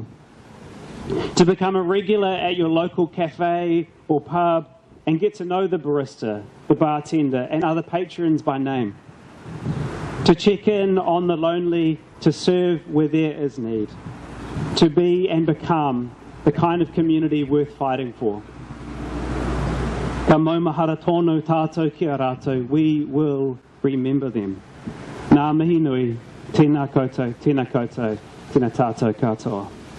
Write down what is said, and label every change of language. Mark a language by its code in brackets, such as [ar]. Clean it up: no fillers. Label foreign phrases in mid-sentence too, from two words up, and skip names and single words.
[en] To become a regular at your local cafe or pub and get to know the barista, the bartender, and other patrons by name. To check in on the lonely, to serve where there is need. To be and become the kind of community worth fighting for. [mi] Ka maumahara tonu tātou ki a rātou, [en] we will remember them. [mi] Nā mihi nui, tēnā koutou, tēnā tātou katoa.